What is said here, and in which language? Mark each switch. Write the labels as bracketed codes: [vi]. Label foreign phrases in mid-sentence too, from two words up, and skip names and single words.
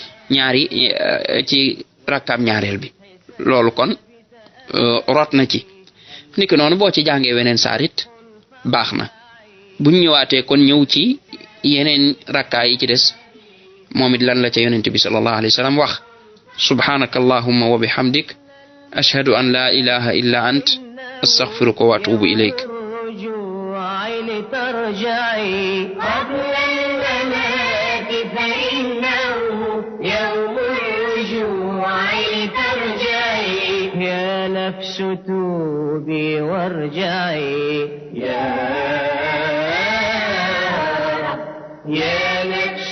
[wo] rakkaam ñaareel bi loolu kon rot na ci niki noonu boo ci jàngee weneen saarit baax na buñ ñëwaatee kon ñëw ci yeneen rakkaa yi ci des moom it lan la ca yonent bi [ar] صلى الله عليه وسلم [wo] wax [ar] سبحانك اللهم وبحمدك أشهد أن لا إله إلا أنت أستغفرك وأتوب إليك يا نفس توبي وارجعي يا نفس